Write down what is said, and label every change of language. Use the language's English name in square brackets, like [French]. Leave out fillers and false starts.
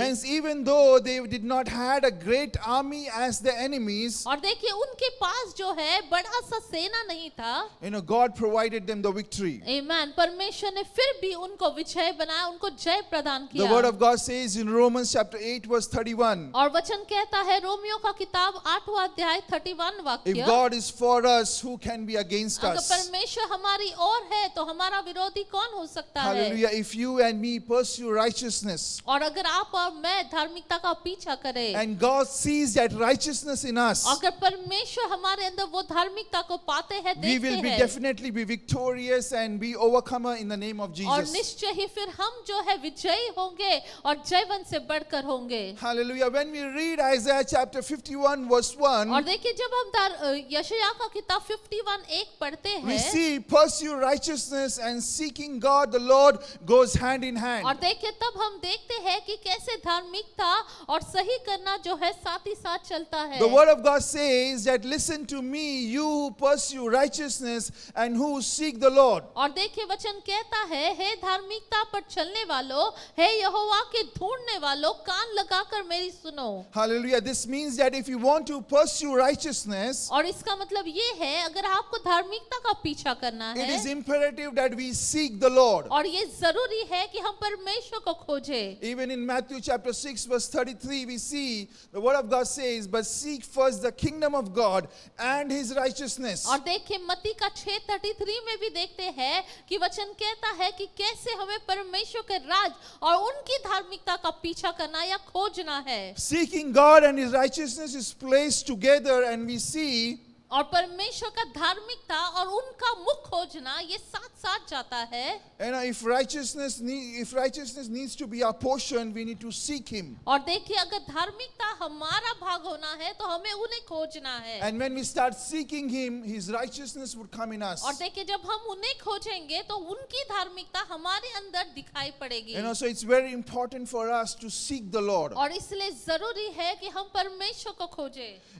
[English] Hence, even though they did not had a great army as the enemies, [Hindi] और देखिए उनके पास जो है बड़ा सा सेना नहीं था. [English] God provided them the victory. [Hindi] आमीन. परमेश्वर ने फिर भी उनको विजय बनाया, उनको जय प्रदान [English] The word [Hindi] किया. [English] of God says in Romans chapter 8 verse 31, [Hindi] और वचन कहता है रोमियो का किताब 8वां अध्याय 31 [English] if [Hindi] वाक्य, [English] God is for us, who can be against [Hindi] अगर [English] us? [Hindi] परमेश्वर हमारी ओर है तो हमारा विरोधी कौन हो सकता है. [English] Hallelujah. If you and me pursue righteousness, [Hindi] और अगर आप और मैं धार्मिकता का पीछा करें, [English] and God sees that righteousness in us, [Hindi] अगर परमेश्वर हमारे अंदर वो धार्मिकता को पाते हैं, [English] we [Hindi] देखते [English] will be [Hindi] हैं, [English] definitely be victorious and be overcomer in the name of [Hindi] और [English] Jesus. [Hindi] निश्चय ही फिर हम जो है विजयी होंगे और जयवन से बढ़कर होंगे. [English] Hallelujah. When we read Isaiah chapter 51 verse 1, [Hindi] और देखिए जब हम यशायाह का किताब 51:1 पढ़ते [English] we [Hindi] हैं, [English] see pursue righteousness and seeking God the Lord goes hand in [Hindi] और [English] hand. [Hindi] देखिए तब हम देखते हैं कि कैसे धार्मिकता और सही करना जो है साथ ही साथ चलता है. [English] The word of God says that listen to me, you who pursue righteousness and who seek the Lord. [Hindi] और देखिए वचन कहता है, हे धार्मिकता पर चलने वालों, हे यहोवा के ढूंढने वालों, कान लगाकर मेरी सुनो. [English] Hallelujah. This means that if you want to pursue righteousness, [Hindi] और इसका मतलब ये है अगर आपको धार्मिकता का पीछा करना [English] it is [Hindi] है [English] imperative that we seek the Lord. [Hindi] और ये जरूरी है कि हम परमेश्वर को खोजें. [English] Even in Matthew chapter 6 verse 33 we see the word of God says, but seek first the kingdom of God and his righteousness. [Hindi] और देखिए मत्ती का 6:33 में भी देखते हैं कि वचन कहता है कि कैसे हमें परमेश्वर के राज और उनकी धार्मिकता का पीछा करना या खोजना है. [English] Seeking God and his righteousness is placed together, and we see [Hindi] और परमेश्वर का धार्मिकता और उनका मुख खोजना ये साथ साथ जाता है. [English] if righteousness needs to be our portion, we need to seek him. [Hindi] और देखिए अगर धार्मिकता हमारा भाग होना है तो हमें उन्हें खोजना है. [English] And when we start seeking him, his righteousness would come in us. [Hindi] और देखिए जब हम उन्हें खोजेंगे तो उनकी धार्मिकता हमारे अंदर दिखाई पड़ेगी. [English] So it's very important for us to seek the Lord. [Hindi] और इसलिए जरूरी है कि हम परमेश्वर को खोजें.